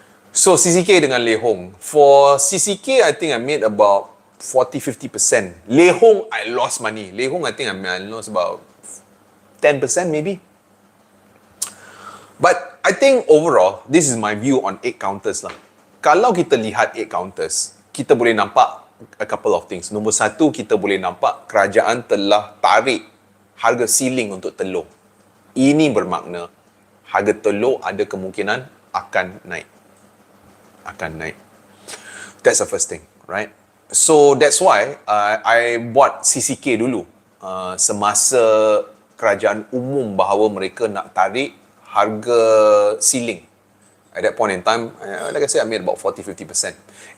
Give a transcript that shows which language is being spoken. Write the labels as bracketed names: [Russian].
[English] So CCK dengan lehong. For CCK, I think I made about 40-50%. Lehong, I lost money. Lehong, I think I lost about 10% maybe. But I think overall, this is my view on 8 counters lah. [Malay] Kalau kita lihat 8 counters, kita boleh nampak [English] a couple of things. [Malay] Nombor satu, kita boleh nampak kerajaan telah tarik harga ceiling untuk telur. Ini bermakna harga telur ada kemungkinan akan naik. Akan naik. [English] That's the first thing, right? So that's why I bought CCK dulu. [Malay] Semasa kerajaan umum bahawa mereka nak tarik harga ceiling. [English] At that point in time, like I said, I made about 40-50%.